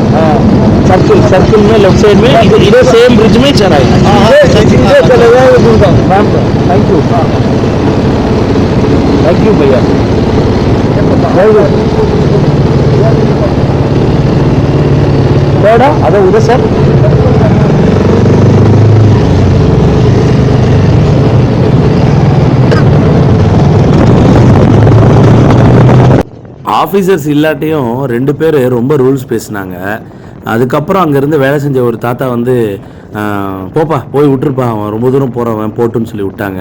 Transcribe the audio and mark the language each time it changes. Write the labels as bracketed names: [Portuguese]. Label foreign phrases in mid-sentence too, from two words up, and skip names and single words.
[Hindi] हाँ, सर्किल में [English] left side [Hindi] में इधर [English] same bridge [Hindi] में चला है। इधर चले जाएंगे गुड़गांव। [English] Ma'am thank you. Thank you bhaiya. [Hindi] अरे उधर सर [Tamil] ஆஃபீஸர்ஸ் இல்லாட்டியும் 2 பேர் ரொம்ப ரூல்ஸ் பேசினாங்க. அதுக்கப்புறம் அங்கேருந்து வேலை செஞ்ச ஒரு தாத்தா வந்து போப்பா போய் விட்டுருப்பா, அவன் ரொம்ப தூரம் போகிறவன் போட்டுன்னு சொல்லி விட்டாங்க.